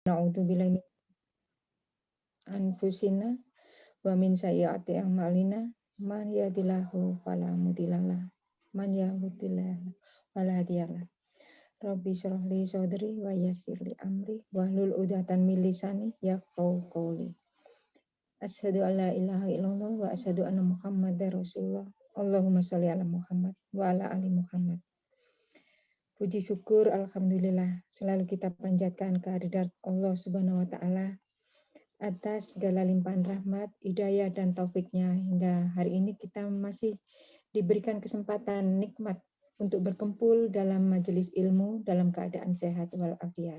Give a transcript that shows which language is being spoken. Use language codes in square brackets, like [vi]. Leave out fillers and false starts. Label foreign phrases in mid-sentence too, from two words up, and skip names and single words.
[ar] نعوذ بالله من أنفسنا ومن سيئات أعمالنا من يهده الله فلا مضل له من يهده الله فلا هادي له. رب اشرح لي صدري ويسر لي أمري واحلل عقدة من لساني يفقهوا قولي. أشهد أن لا إله إلا الله وأشهد أن محمدا رسول الله. اللهم صل على محمد وعلى آل محمد. [id] Puji syukur alhamdulillah selalu kita panjatkan kehadirat Allah [ar] سبحانه وتعالى [id] atas segala limpahan rahmat, hidayah dan taufiknya hingga hari ini kita masih diberikan kesempatan nikmat untuk berkumpul dalam majelis ilmu dalam keadaan sehat walafiat.